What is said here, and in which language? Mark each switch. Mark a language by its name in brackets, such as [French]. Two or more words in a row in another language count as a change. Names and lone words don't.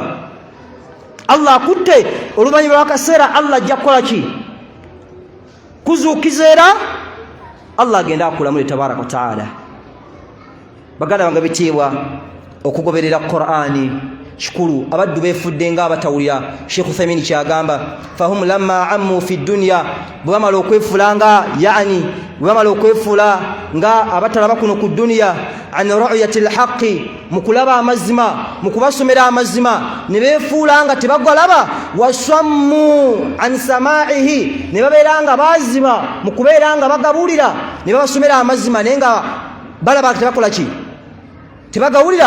[Ganda] Allah akutte oluvannyuma lw'akaseera Allah ajja kukola ki? kuzuukiza era Allah agenda akulamule [Arabic] تبارك وتعالى. [Ganda] baganda bange bitiibwa, okugoberera Qur'ani kikulu. abaddu beefudde nga abatawulira. Sheikh Uthaymeen kyagamba [Arabic] فهم لما عموا في الدنيا, [Ganda] bwe bamala okwefulanga yani bwe bamala okwefula nga abatalaba kuno ku duniya [Arabic] عن رؤية الحق, [Ganda] mu kulaba amazima, mu kubasomera amazima ne beefuula nga tebagalaba. [Arabic] وصموا عن سماعه, [Ganda] ne babeera nga baazima mu kubeera nga bagabuulira ne babasomera amazima naye nga balaba tebakola ki? tebagawulira.